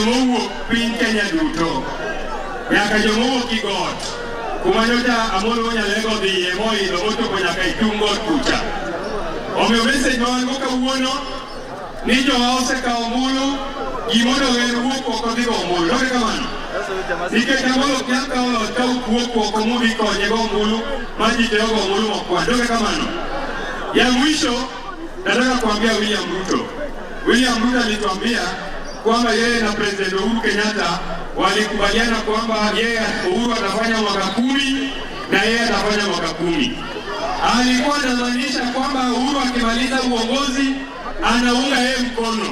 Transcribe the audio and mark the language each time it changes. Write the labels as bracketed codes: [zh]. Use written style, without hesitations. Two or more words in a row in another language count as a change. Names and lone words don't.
[luo] mowuok piny Kenya duto nyaka jomowuok Kigot kuma nyocha Amolo Nyalego dhiye moidho mochopo nyaka Itungo kucha. Omiyo message ma wango kawuono ni jowa osekawo ombulu gimondo wer wuok oko dhigo ombulu. Doge kamano nikech Amolo ok nyal kawo wuok oko modhi konye go ombulu ma ji teogo ombulu mokwan. Doge kamano. [sw] Ya mwisho nataka kuambia William Ruto alituambia kwamba yeye na President Uhuru Kenyatta walikubaliana kwamba yeye Uhuru atafanya mwaka 10 na yeye atafanya mwaka 10. Alikuwa anamaanisha kwamba Uhuru akimaliza uongozi anaunga yeye mkono.